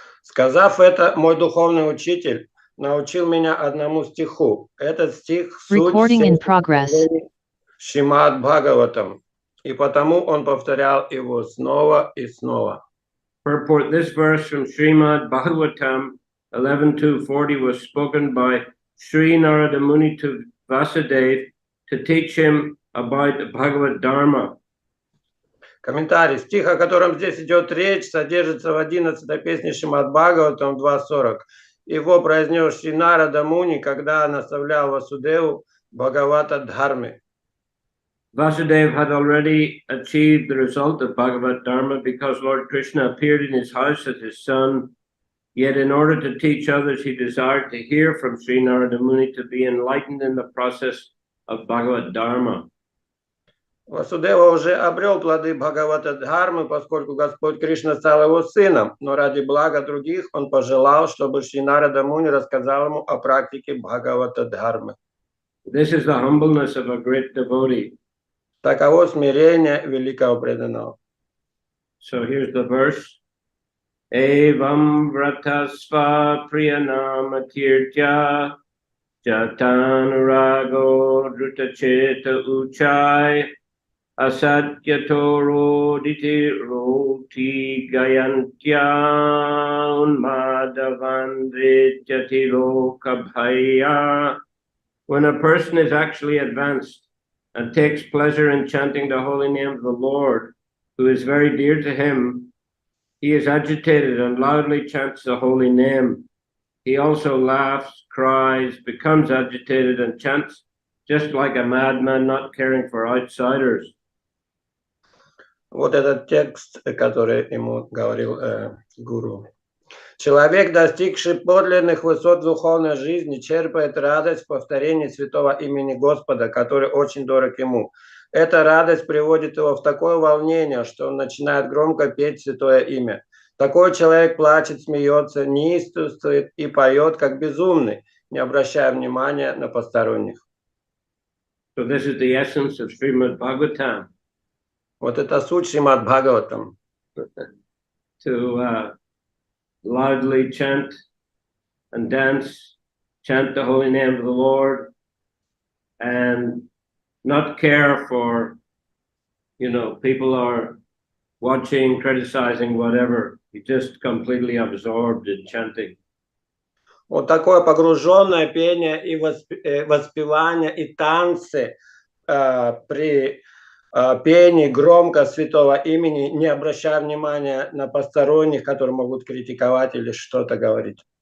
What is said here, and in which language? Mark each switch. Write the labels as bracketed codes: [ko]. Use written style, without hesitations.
[ru] Сказав это, мой духовный учитель научил меня одному стиху. Этот стих — суть [en] Recording in [ru] всех [en] progress. [ru] наставлений Шримад Бхагаватам, и потому он повторял его снова и снова. [en] Purport: this verse from Srimad Bhagavatam 11.240 was spoken by Sri Narada Muni to Vasudeva to teach him about the Bhagavad Dharma. [ru] Комментарий. Стих, о котором здесь идет речь, содержится в 11-й песне Шримад Бхагаватам 2.40. Его произнес Шри Нарада Муни, когда наставлял Васудеву Бхагавата Дхарме. [en] Vasudeva had already achieved the result of Bhagavad Dharma because Lord Krishna appeared in his house as his son. Yet in order to teach others, he desired to hear from Sri Narada Muni to be enlightened in the process of Bhagavad Dharma. [ru] Васудева уже обрел плоды Бхагавата Дхармы, поскольку Господь Кришна стал его сыном, но ради блага других он пожелал, чтобы Шри Нарада Муни рассказал ему о практике Бхагавата Дхармы. [en] This is the humbleness of a great devotee. [ru] Таково смирение великого преданного. [en] So here's the verse. [sa] Evam vratasva priyanama tirtya jatanurago drutacheta uchai asatyatoro diti roti gayantya unmadavan vidyati lokabhaya. [en] When a person is actually advanced and takes pleasure in chanting the holy name of the Lord, who is very dear to him, he is agitated and loudly chants the holy name. He also laughs, cries, becomes agitated, and chants just like a madman, not caring for outsiders. [ru] Вот этот текст, который ему говорил гуру. Человек, достигший подлинных высот духовной жизни, черпает радость в повторении святого имени Господа, который очень дорог ему. Эта радость приводит его в такое волнение, что он начинает громко петь святое имя. Такой человек плачет, смеется, неистовствует и поет, как безумный, не обращая внимания на посторонних. [en] So this is the essence of Srimad Bhagavatam. [ru] Вот это суть Шримад Бхагаватам. [en] To loudly chant and dance, chant the holy name of the Lord, and not care for, people are watching, criticizing, whatever. He just completely absorbed in chanting. [ru] Вот такое погруженное пение и воспевание и танцы при пении громко святого имени, не обращая внимания на посторонних, которые могут критиковать или что-то говорить.